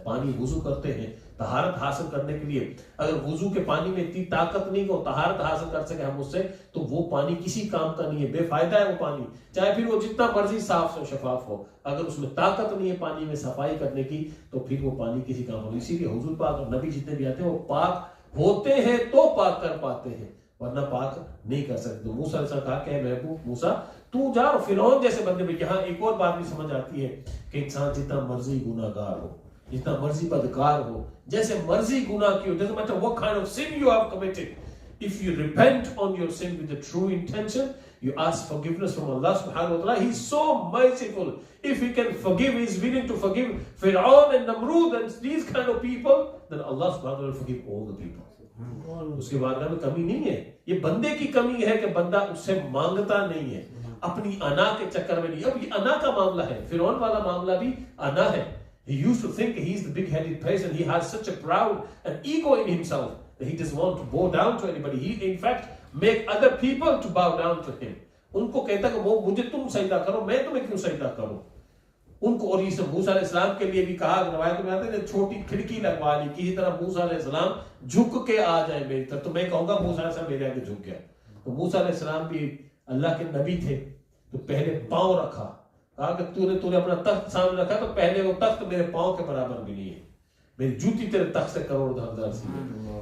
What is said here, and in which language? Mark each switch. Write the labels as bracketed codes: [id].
[ur] پانی وضو کرتے ہیں طہارت حاصل کرنے کے لیے, اگر وضو کے پانی میں اتنی طاقت نہیں کہ وہ طہارت حاصل کر سکے ہم اس سے, تو وہ پانی کسی کام کا نہیں ہے, بے فائدہ ہے وہ پانی, چاہے پھر وہ جتنا مرضی صاف و شفاف ہو, اگر اس میں طاقت نہیں ہے پانی میں صفائی کرنے کی تو پھر وہ پانی کسی کام ہو. اسی لیے حضور پاک اور نبی جتنے بھی آتے ہیں وہ پاک ہوتے ہیں تو پاک کر پاتے ہیں, ورنہ پاک نہیں کر سکتے. تو موسیٰ علیہ السلام کہا کہ اے محبوب موسیٰ تو جا فرعون جیسے بندے میں. یہاں ایک اور بات بھی سمجھ آتی ہے کہ انسان جتنا مرضی گناہ گار ہو, جتنا مرضی بدکار ہو, جیسے مرضی گناہ کی ہو, [en] doesn't matter what kind of sin you have committed, if you repent on your sin with the true intention, you ask forgiveness from Allah subhanahu wa ta'ala, He is so merciful. If He can forgive, He is willing to forgive Fir'aun and Namrud and these kind of people, then Allah subhanahu wa ta'ala will forgive all the people. [ur] اس کے بارے میں کمی نہیں ہے, یہ بندے کی کمی ہے کہ بندہ اس سے مانگتا نہیں ہے, اپنی انا کے چکر میں نہیں. اب یہ انا کا معاملہ ہے, فرعون والا معاملہ بھی انا ہے. [en] He used to think he is the big-headed person. He has such a proud and ego in himself that he doesn't want to bow down to anybody. He, in fact, make other people to bow down to him. [ur] ان کو کہتا کہ وہ مجھے تم سجدہ کرو, میں تمہیں کیوں سجدہ کروں. ان کو, اور یہ موسیٰ علیہ السلام کے لیے بھی کہا, روایت میں آتے ہیں چھوٹی کھڑکی لگوا لی, کسی طرح موسیٰ علیہ السلام جھک کے آ جائیں میری طرف, تو میں کہوں گا موسیٰ علیہ السلام میرے آگے جھک گیا. تو موسیٰ علیہ السلام بھی اللہ کے نبی تھے, تو پہلے پاؤں رکھا, کہا کہ تو نے اپنا تخت سامنے رکھا, تو پہلے وہ تخت میرے پاؤں کے برابر بھی نہیں ہے, میری جوتی تیرے تخت سے کروڑ دھردار سی ہے.